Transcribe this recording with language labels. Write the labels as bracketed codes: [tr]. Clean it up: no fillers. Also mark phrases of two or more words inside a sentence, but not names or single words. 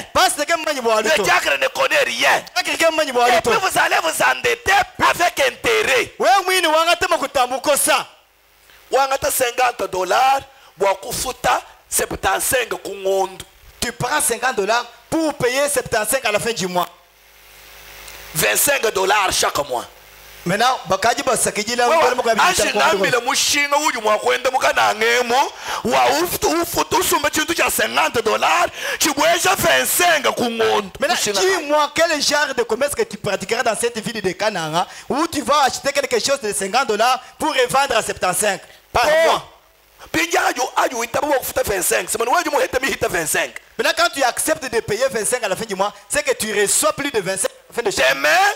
[fr] Le diacre ne connaît rien. Et puis vous allez vous endetter avec intérêt. [lua] $50, 75 kungondo. [fr] Tu prends $50 pour payer 75 à la fin du mois. $25 chaque mois. Maintenant, [lua] bakaji basakijila le mushinga uyu mwakwenda mukanangemo wa usumba chintu cha $50 chibwesha 25 kungondo. [fr] Maintenant, dis-moi quel genre de commerce que tu pratiqueras dans cette ville de Kananga où tu vas acheter quelque chose de $50 pour revendre à 75 par mois. Maintenant, quand tu acceptes de payer 25 à la fin du mois, c'est que tu reçois plus de 25 à la fin de chaque mois.